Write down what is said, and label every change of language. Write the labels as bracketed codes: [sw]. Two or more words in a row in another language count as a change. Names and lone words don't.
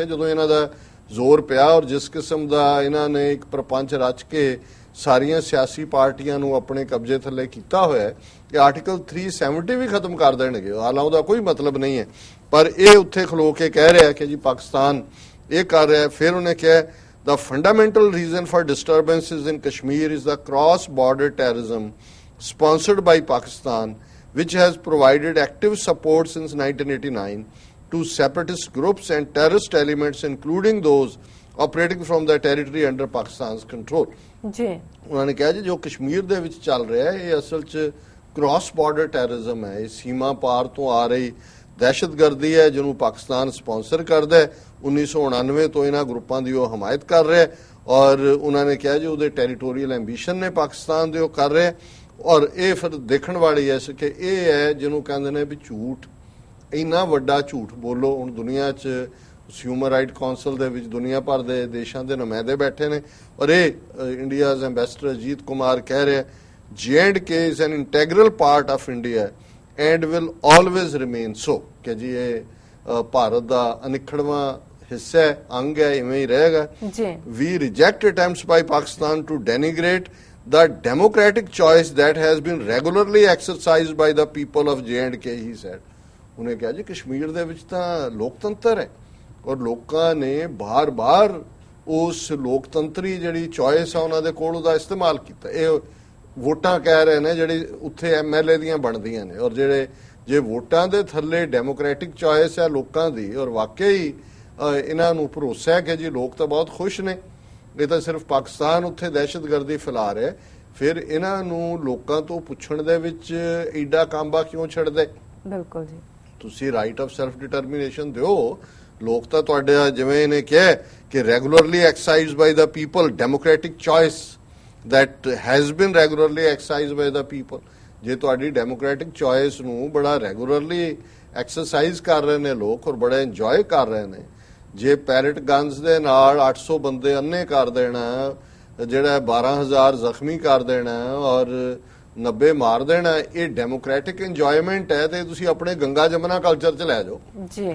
[pa] ਜਦੋਂ ਇਹਨਾਂ ਦਾ ਜ਼ੋਰ ਪਿਆ ਔਰ ਜਿਸ ਕਿਸਮ ਦਾ ਇਹਨਾਂ ਨੇ ਇੱਕ ਪ੍ਰਪੰਚ ਰਚ ਕੇ ਸਾਰੀਆਂ ਸਿਆਸੀ ਪਾਰਟੀਆਂ ਨੂੰ ਆਪਣੇ ਕਬਜ਼ੇ ਥੱਲੇ ਕੀਤਾ ਹੋਇਆ ਕਿ ਆਰਟੀਕਲ 370 ਵੀ ਖਤਮ ਕਰ ਦੇਣਗੇ, ਹਾਲਾਂਕਿ ਉਹਦਾ ਕੋਈ ਮਤਲਬ ਨਹੀਂ ਹੈ, ਪਰ ਇਹ ਉੱਥੇ ਖਲੋ ਕੇ ਕਹਿ ਰਿਹਾ ਕਿ ਜੀ ਪਾਕਿਸਤਾਨ ਇਹ ਕਰ ਰਿਹਾ। ਫਿਰ ਉਹਨੇ ਕਿਹਾ [en] the fundamental reason for disturbances in Kashmir is the cross-border terrorism sponsored by Pakistan, which has provided active support since 1989 to separatist groups and terrorist elements, including those operating from the territory under Pakistan's control. [pa] ਜੀ ਉਹਨਾਂ ਨੇ ਕਿਹਾ ਜੀ ਜੋ ਕਸ਼ਮੀਰ ਦੇ ਵਿੱਚ ਚੱਲ ਰਿਹਾ ਹੈ ਇਹ ਅਸਲ 'ਚ [en] cross border terrorism [pa] ਹੈ, ਇਹ ਸੀਮਾ ਪਾਰ ਤੋਂ ਆ ਰਹੀ ਦਹਿਸ਼ਤਗਰਦੀ ਹੈ ਜਿਹਨੂੰ ਪਾਕਿਸਤਾਨ ਸਪਾਂਸਰ ਕਰਦਾ ਹੈ। 1999 ਤੋਂ ਇਹਨਾਂ ਗਰੁੱਪਾਂ ਦੀ ਉਹ ਹਮਾਇਤ ਕਰ ਰਿਹਾ ਔਰ ਉਹਨਾਂ ਨੇ ਕਿਹਾ ਜੀ ਉਹਦੇ [en] territorial ambition [pa] ਨੇ ਪਾਕਿਸਤਾਨ ਦੇ ਉਹ ਕਰ ਰਿਹਾ। ਔਰ ਇਹ ਫਿਰ ਦੇਖਣ ਵਾਲੀ ਹੈ ਕਿ ਇਹ ਹੈ ਜਿਹਨੂੰ ਕਹਿੰਦੇ ਨੇ ਵੀ ਝੂਠ, ਇੰਨਾ ਵੱਡਾ ਝੂਠ ਬੋਲੋ। ਹੁਣ ਦੁਨੀਆ 'ਚ ਹਿਊਮਨ ਰਾਈਟ ਕਾਉਂਸਲ ਦੇ ਵਿੱਚ ਦੁਨੀਆ ਭਰ ਦੇ ਦੇਸ਼ਾਂ ਦੇ ਨੁਮਾਇੰਦੇ ਬੈਠੇ ਨੇ ਔਰ ਇਹ [en] India's ambassador [pa] ਅਜੀਤ ਕੁਮਾਰ ਕਹਿ ਰਿਹਾ [en] J&K is an integral part of India and will always remain so, [pa] ਕਿ ਜੀ ਇਹ ਭਾਰਤ ਦਾ ਅਨਿੱਖੜਵਾਂ ਹਿੱਸਾ ਹੈ, ਅੰਗ ਹੈ, ਇਵੇਂ ਹੀ ਰਹੇਗਾ। [en] We reject attempts by Pakistan to denigrate the democratic choice that has been regularly exercised by the people of J&K, he said. [pa] ਉਹਨੇ ਕਿਹਾ ਜੀ ਕਸ਼ਮੀਰ ਦੇ ਵਿੱਚ ਤਾਂ ਲੋਕਤੰਤਰ ਹੈ ਔਰ ਲੋਕਾਂ ਨੇ ਬਾਰ-ਬਾਰ ਉਸ ਲੋਕਤੰਤਰੀ ਜਿਹੜੀ ਚੋਇਸ ਆ ਉਹਨਾਂ ਦੇ ਕੋਲ ਉਹਦਾ ਇਸਤੇਮਾਲ ਕੀਤਾ। ਇਹ ਵੋਟਾਂ ਕਹਿ ਰਹੇ ਨੇ ਜਿਹੜੀ ਉੱਥੇ MLA ਦੀਆਂ ਬਣਦੀਆਂ ਨੇ ਔਰ ਜਿਹੜੇ ਜੇ ਵੋਟਾਂ ਦੇ ਥੱਲੇ [en] democratic choice [pa] ਹੈ ਲੋਕਾਂ ਦੀ ਔਰ ਵਾਕਈ ਇਹਨਾਂ ਨੂੰ ਭਰੋਸਾ ਹੈ ਕਿ ਜੀ ਲੋਕ ਤਾਂ ਬਹੁਤ ਖੁਸ਼ ਨੇ, ਇਹ ਤਾਂ ਸਿਰਫ ਪਾਕਿਸਤਾਨ ਉੱਥੇ ਦਹਿਸ਼ਤਗਰਦੀ ਫੈਲਾ ਰਿਹਾ, ਫਿਰ ਇਹਨਾਂ ਨੂੰ ਲੋਕਾਂ ਤੋਂ ਪੁੱਛਣ ਦੇ ਵਿੱਚ ਏਡਾ ਕਾਂਬਾ ਕਿਉਂ ਛੱਡਦੇ? ਬਿਲਕੁਲ ਜੀ, ਤੁਸੀਂ [en] right of self determination [pa] ਦਿਓ। ਲੋਕ ਤਾਂ ਤੁਹਾਡੇ ਜਿਵੇਂ ਇਹਨੇ ਕਿਹਾ ਕਿ [en] regularly exercised by the people, democratic choice that has been regularly exercised by the people। [pa] ਜੇ ਤੁਹਾਡੀ [en] democratic choice [pa] ਨੂੰ ਬੜਾ [en] regularly exercise [pa] ਕਰ ਰਹੇ ਨੇ ਲੋਕ ਔਰ ਬੜਾ ਇੰਜੋਏ ਕਰ ਰਹੇ ਨੇ, ਜੇ [en] pellet guns [pa] ਦੇ ਨਾਲ 800 ਬੰਦੇ ਅੰਨੇ ਕਰ ਦੇਣਾ, ਜਿਹੜਾ 12,000 ਜ਼ਖਮੀ ਕਰ ਦੇਣਾ ਔਰ 90 ਮਾਰ ਦੇਣਾ, ਇਹ [en] democratic enjoyment [pa] ਹੈ ਤੇ ਤੁਸੀਂ ਆਪਣੇ ਗੰਗਾ ਜਮਨਾ ਕਲਚਰ 'ਚ ਲੈ ਜਾਓ ਜੀ।